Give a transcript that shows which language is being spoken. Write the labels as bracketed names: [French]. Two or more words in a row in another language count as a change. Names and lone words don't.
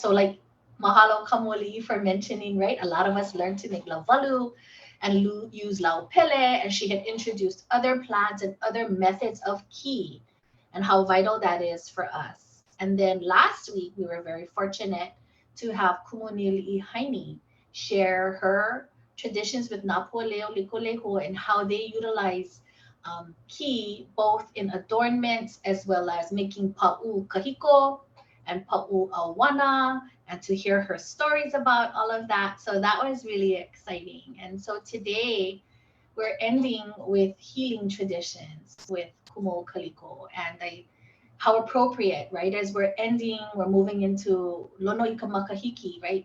[English] So like Mahalo Kamoli for mentioning, right? A lot of us learned to make lavalu and use laupele, and she had introduced other plants and other methods of ki and how vital that is for us. And then last week, we were very fortunate to have Kumunili Haini share her traditions with Napoleo Likoleho and how they utilize ki both in adornments as well as making [Hawaiian] pa'u kahiko [English] and [Hawaiian] pa'u awana, [English] and to hear her stories about all of that. So that was really exciting. And so today we're ending with healing traditions with Kumu Kaliko, and how appropriate, right? As we're ending, we're moving into [Hawaiian] Lono Ikamakahiki, [English] right?